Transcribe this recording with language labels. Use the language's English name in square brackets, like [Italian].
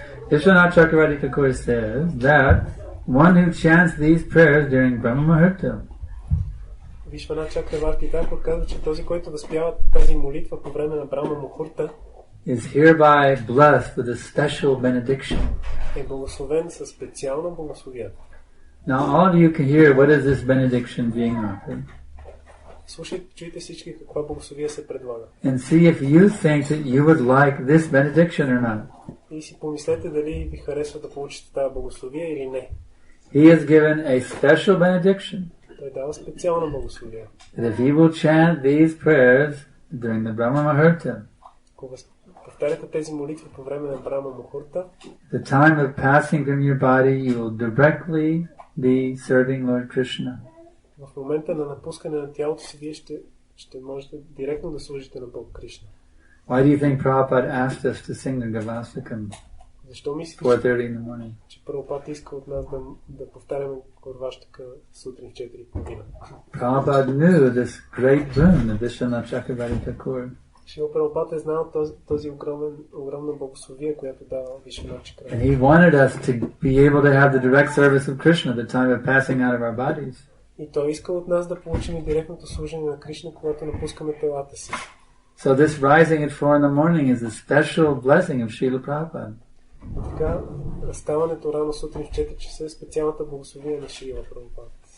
[English] Vishwanath Chakravarti Thakur says that one who chants these prayers during Brahma Muhurta, [Bulgarian] Вишванат Чакраварти Такур казва, че този, който възпява тази молитва по време на Брахма Мухурта, [English] is hereby blessed with a special benediction. [Bulgarian] Е благословен със специално благословие. [English] Now all of you can hear what is this benediction being offered. [Bulgarian] Слушайте, чуйте всички каква благословие се предлага. [English] And see if you think that you would like this benediction or not. [Bulgarian] И си помислете дали ви харесва да получите тази благословие или не. [English] He has given a special benediction. [Bulgarian] Той дава специално благословие. [English] That if you will chant these prayers during the Brahma Muhurta, [Bulgarian] повтаряте тези молитви по време на Брахма Мухурта, [English] the time of passing from your body, you will directly be serving Lord Krishna. [Bulgarian] В момента на напускане на тялото си, вие ще можете директно да служите на Бог Кришна. [English] Why do you think Prabhupada asked us to sing the Gavastakam? [Bulgarian] Защо мислите, [English] 4:30 in the morning? [Bulgarian] Че Прабхупада иска от нас да повтаряме Горваштака сутрин в 4:30? [English] Prabhupada knew this great boon of Vishwanath Chakravarti Thakur. [Bulgarian] Шрила Прабхупада е знал този огромна благословие, която дава Вишванат Чакраварти. [English] And he wanted us to be able to have the direct service of Krishna at the time of passing out of our bodies. [Bulgarian] И той иска от нас да получим директното служение на Кришна, когато напускаме телата си. [English] So this rising at 4 in the morning is a special blessing of Srila Prabhupada. [Bulgarian] Така, ставането рано сутрин в 4 часа е специалната благословие на Шрила Прабхупада.